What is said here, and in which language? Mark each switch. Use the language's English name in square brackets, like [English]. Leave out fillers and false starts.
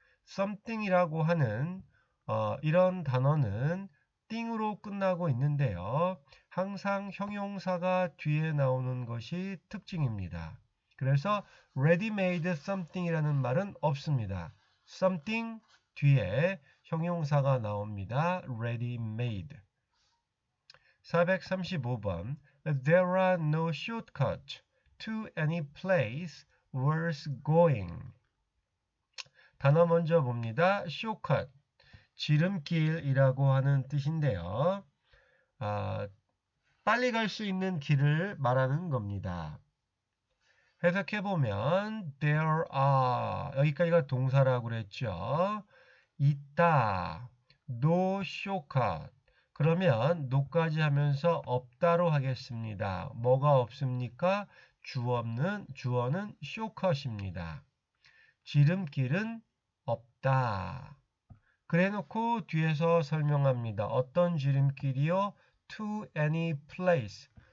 [Korean] something이라고 하는 이런 단어는 띵으로 끝나고 있는데요. 항상 형용사가 뒤에 나오는 것이 특징입니다. 그래서 [English] ready-made something [Korean] 이라는 말은 없습니다. something 뒤에 형용사가 나옵니다. [English] ready-made. 435번 There are no shortcuts to any place worth going. [Korean] 단어 먼저 봅니다. shortcut, 지름길이라고 하는 뜻인데요. 빨리 갈 수 있는 길을 말하는 겁니다. 해석해보면 [English] there are, [Korean] 여기까지가 동사라고 그랬죠. 있다, [English] no shortcut. [Korean] 그러면 no까지 하면서 없다로 하겠습니다. 뭐가 없습니까? 주어는 shortcut입니다. 지름길은 없다. 그래놓고 뒤에서 설명합니다. 어떤 지름길이요? [English] To any place.